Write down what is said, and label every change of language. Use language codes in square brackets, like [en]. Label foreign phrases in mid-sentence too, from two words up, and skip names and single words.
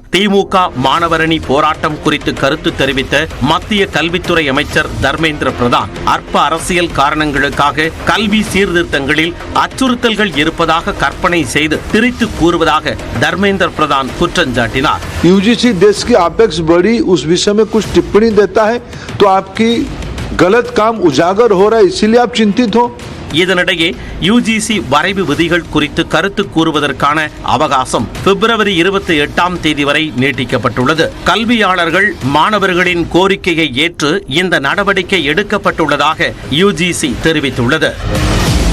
[ta] திமுக மாணவரணி போராட்டம் குறித்து கருத்து தெரிவித்த மத்திய கல்வித்துறை அமைச்சர் தர்மேந்திர பிரதான், அற்ப அரசியல் காரணங்களுக்காக கல்வி சீர்திருத்தங்களில் அச்சுறுத்தல்கள் இருப்பதாக கற்பனை செய்து திரித்து கூறுவதாக தர்மேந்திர பிரதான் குற்றஞ்சாட்டினார். [hi] UGC देश की अपेक्स बड़ी उस विषय में कुछ टिप्पणी देता है तो आपकी गलत काम उजागर हो रहा है, इसीलिए आप चिंतित हो. [ta] இதனிடையே UGC வரைவு விதிகள் குறித்து கருத்து கூறுவதற்கான அவகாசம் பிப்ரவரி 28ஆம் தேதி வரை நீட்டிக்கப்பட்டுள்ளது. கல்வியாளர்கள் மாணவர்களின் கோரிக்கையை ஏற்று இந்த நடவடிக்கை எடுக்கப்பட்டுள்ளதாக UGC தெரிவித்துள்ளது.